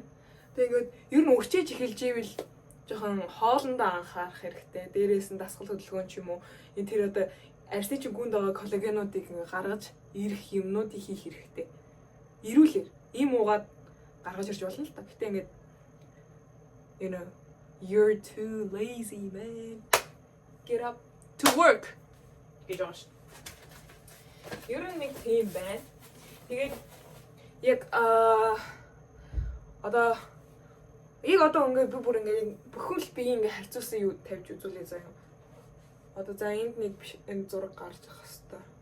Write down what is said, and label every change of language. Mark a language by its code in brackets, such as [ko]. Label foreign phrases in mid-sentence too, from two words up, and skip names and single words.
[mn] Тэгээ ингээд ер нь үрчиж эхэлж ивэл жоохон хоолндоо анхаарах хэрэгтэй. Дээрээс нь дасгал хөдөлгөөн ч юм уу энэ тэр одоо арьсны чинь гүнд байгаа коллагенуудыг ингээ гаргаж ирэх юмнуудыг хийх хэрэгтэй. Ирүүлэр ийм уугаад гаргаж ирж болно л та. Гэтэ ингээд [en] you know, you're too lazy, man. Get up to work. [mn] Гэж байна шүү. Ер нь нэг тийм байна. Тэгээд яг одоо ингээд би бүр ингээд бүхэл би ингээд харьцуулсан юу тавьж үзүүлээ заяа. Одоо за энд нэг энэ зураг гарч ирэх хэвээр.